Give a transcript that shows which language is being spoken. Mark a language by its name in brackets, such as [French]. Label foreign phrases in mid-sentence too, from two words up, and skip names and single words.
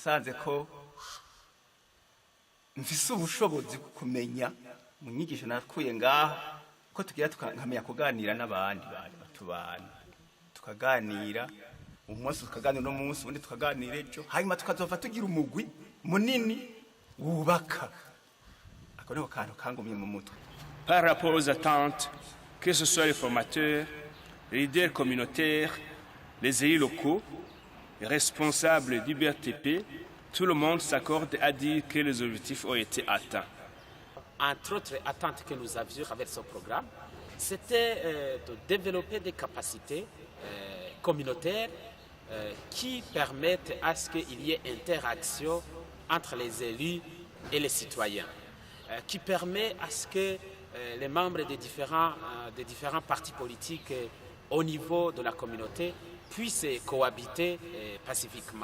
[Rundi] Nasanze ko mfise ubushobozi bwo kumenya mu nyigisho nakuye ngaha ko tugira tukamenya kuganira n'abandi bari batubana tukaganira umunsi tukaganira no munsi ubundi tukaganira ejo hanyuma tukazova tugira umugwi munini wubaka ako niko kantu kangumye mu mutwe. [French] Par rapport aux attentes, que ce soit les formateurs, les leaders communautaires, les élus locaux, les responsables du BRTP, tout le monde s'accorde à dire que les objectifs ont été atteints. Entre autres attentes que nous avions avec ce programme, c'était de développer des capacités communautaires qui permettent à ce qu'il y ait interaction entre les élus et les citoyens, qui permet à ce que les membres des différents partis politiques au niveau de la communauté puissent cohabiter pacifiquement.